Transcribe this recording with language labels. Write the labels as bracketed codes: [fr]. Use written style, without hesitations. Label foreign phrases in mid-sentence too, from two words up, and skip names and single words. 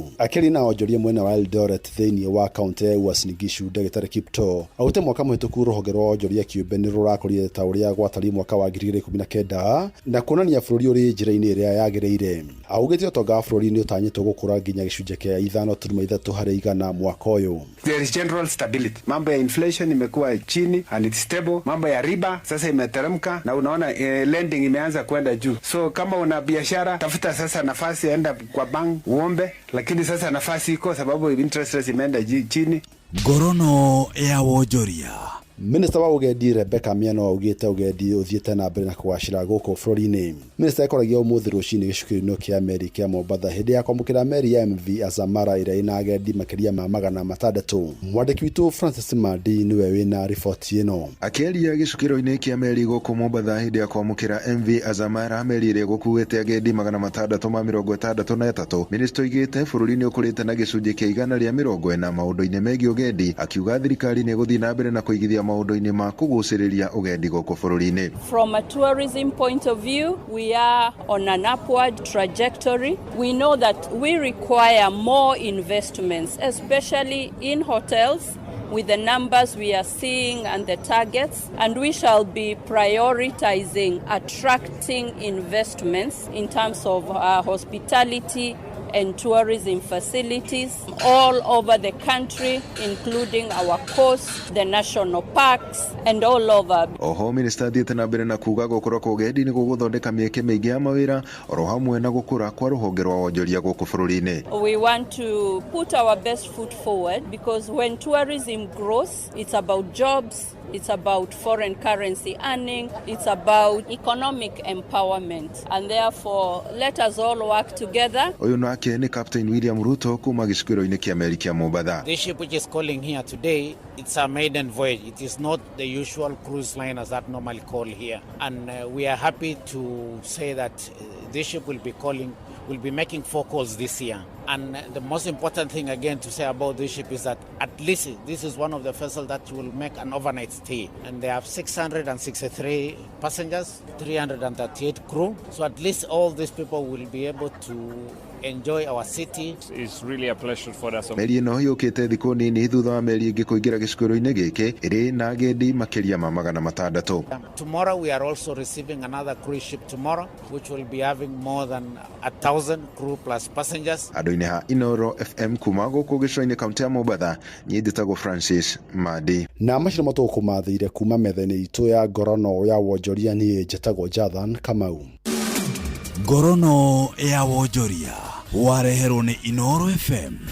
[ki] Akĩaria na onjoria mwena wa Eldoret thĩinĩ wa kaunti ya Uasin Gishu, Ndagĩtarĩ Kipto augĩte mwaka mũhĩtũku rũhonge rwa onjoria kĩũmbe nĩ rũrakũrire ta ũrĩa gwatariĩ mwaka wa 2019 na kuonania bũrũri ũrĩ njĩra-inĩ ĩrĩa yagĩrĩire. Augĩte ũtonga wa bũrũri nĩ ũtanyĩtwo gũkũra nginya gĩcunjĩ kĩa 5.3 harĩ igana mwaka ũyũ. [en] There is general stability. [sw] Mambo ya inflation imekuwa chini [en] and it's stable. [sw] Mambo ya riba sasa imeteremka na unaona lending imeanza kwenda juu. So kama una biashara tafuta sasa nafasi, enda kwa bank uombe, lakini sasa nafasi iko sababu [en] interest rates [sw] imeenda chini. [ki] Gorono ya Wojoria. Minister wa ugendi Rebecca Miano augĩte ugendi ũthiĩte na mbere na kũgacĩra gũkũ bũrũri-inĩ. Minister ekoragia ũmũthĩ rũcinĩ gĩcukĩro-inĩ kĩa meri kĩa Mombatha hĩndĩ ya kwamũkĩra meri ya MV Azamara ĩrĩa ĩna agendi makĩria ma 600. Mwandĩki witũ Francis Mandi nĩwe wĩna riboti ĩno. Akĩaria gĩcukĩro-inĩ kĩa meri gũkũ Mombatha hĩndĩ ya kwamũkĩra MV Azamara, meri ĩrĩa gũkuĩte agendi 663, minister oigĩte bũrũri nĩ ũkũrĩte na gĩcunjĩ kĩa 140 maũndũ-inĩ megiĩ ũgendi, akiuga thirikari nĩ ĩgũthiĩ na mbere na kũigithia maũndũ-inĩ ma kũgucĩrĩria ũgendi gũkũ bũrũri-inĩ. [en] From a tourism point of view, we are on an upward trajectory. We know that we require more investments, especially in hotels, with the numbers we are seeing and the targets, and we shall be prioritizing attracting investments in terms of hospitality, and tourism facilities all over the country, including our coast, the national parks, and all over. [ki] Oho minister thiete na mbere na kuga gukura kwa ugendi ni guguthondeka mieke miingi ya mawira oro hamwe na gukura kwa ruhonge rwa wonjoria guku bururi-ini. [en] We want to put our best foot forward because when tourism grows, it's about jobs, it's about foreign currency earning, it's about economic empowerment, and therefore let us all work together. [ki] Uyu nake ni Captain William Ruto kuma gicukiro-ini kia meri kia Mombasa. [en] This ship which is calling here today, it's a maiden voyage. It is not the usual cruise liners that normally call here, and we are happy to say that this ship will be making 4 calls this year. And the most important thing again to say about this ship is that at least this is one of the vessels that will make an overnight stay. And they have 663 passengers, 338 crew. So at least all these people will be able to enjoy our city. It's really a pleasure for us. [ki] Meri ino yukite thiku nini thutha wa meri ingi kuingira gicukiro-ini giki iri na agendi makiria ma 600. [en] Tomorrow we are also receiving another cruise ship tomorrow, which will be having more than 1,000 crew plus passengers. [ki] Andu-ini ha Inoro FM kuma guku gicukiro-ini kaunti ya Mombasa, nyi nditagwo Francis Madi. Na macira matukumathire kuma methene itu ya ngorono ya wonjoria ni njitagwo Jathan Kamau. Ngorono ya wonjoria wareherwo ni Inoro FM.